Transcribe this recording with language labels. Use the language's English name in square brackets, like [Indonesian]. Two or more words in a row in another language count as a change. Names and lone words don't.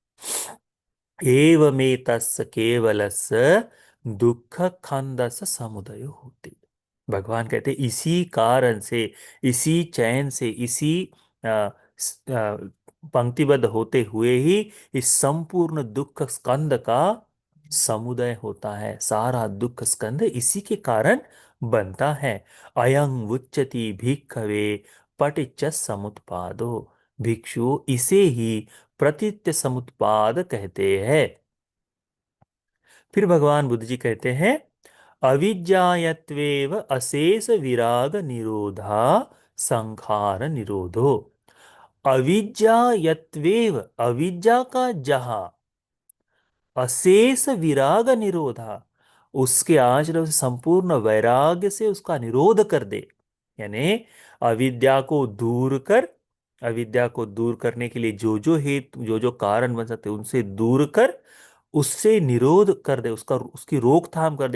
[Pali] एवमेतस्य केवलस्य दुख खंदस समुदय होती, [Hindi] भगवान कहते हैं इसी कारण से, इसी चैन से, इसी पंक्तिबद्ध होते हुए ही इस संपूर्ण दुख स्कंद का समुदय होता है। सारा दुख स्कंद इसी के कारण बनता है। [Pali] अयं उच्यति भिक्खवे पटिच्च समुत्पादो, [Hindi] भिक्षु इसे ही प्रतित्य समुत्पाद कहते हैं। फिर भगवान बुद्ध जी कहते हैं, [Pali] अविज्ञायत्वेव अशेष विराग निरोधा संखार निरोधो। [Hindi] अविज्ञायत्वेव, अविद्या का जहां [Pali] अशेष विराग निरोधा, [Hindi] उसके आचरण से संपूर्ण वैराग्य से उसका निरोध कर दे, यानी अविद्या को दूर कर, अविद्या को दूर करने के लिए जो जो हेतु, जो जो कारण बन सकते उनसे दूर कर, उससे निरोध कर दे, उसका, उसकी रोकथाम कर दे।